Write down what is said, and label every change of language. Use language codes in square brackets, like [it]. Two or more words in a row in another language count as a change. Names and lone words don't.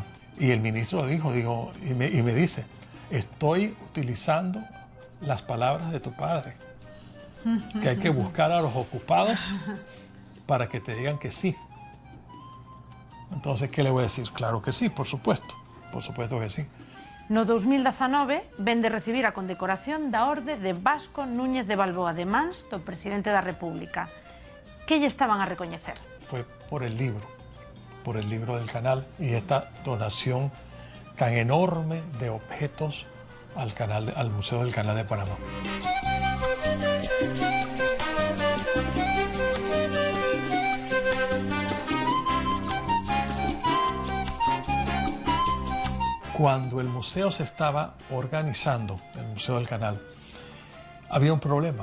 [es] Y el ministro dijo y me dice, estoy utilizando las palabras de tu padre, que hay que buscar a los ocupados para que te digan que sí. Entonces, ¿qué le voy a decir? Claro que sí, por supuesto que sí. [gl] No 2019 ven de recibir a condecoración da Orde de Vasco Núñez de Balboa de Mans do Presidente da República. Que lle estaban a recoñecer? [es] Fue por el libro del canal y esta donación tan enorme de objetos al Museo del Canal de Panamá. Cuando el museo se estaba organizando, el Museo del Canal, había un problema.